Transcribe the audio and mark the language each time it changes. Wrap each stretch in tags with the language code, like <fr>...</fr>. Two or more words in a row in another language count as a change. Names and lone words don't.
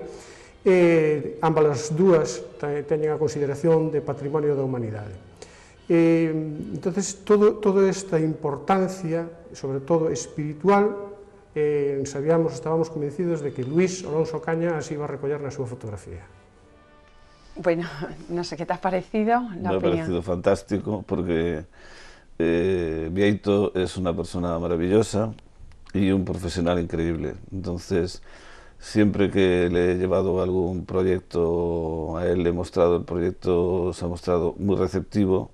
<gl>Ambas as dúas teñen a consideración de patrimonio da humanidade.</gl> <es>Entonces, toda esta importancia, sobre todo espiritual, estábamos convencidos de que Luis Alonso Ocaña así iba a</es> <gl>recoller na súa fotografía.</gl> <es>Bueno, no sé qué te ha parecido la opinión. Me ha parecido fantástico porque Bieito es una persona maravillosa y un profesional increíble. Entonces, siempre que le he llevado algún proyecto a él, le he mostrado el proyecto, se ha mostrado muy receptivo.</es>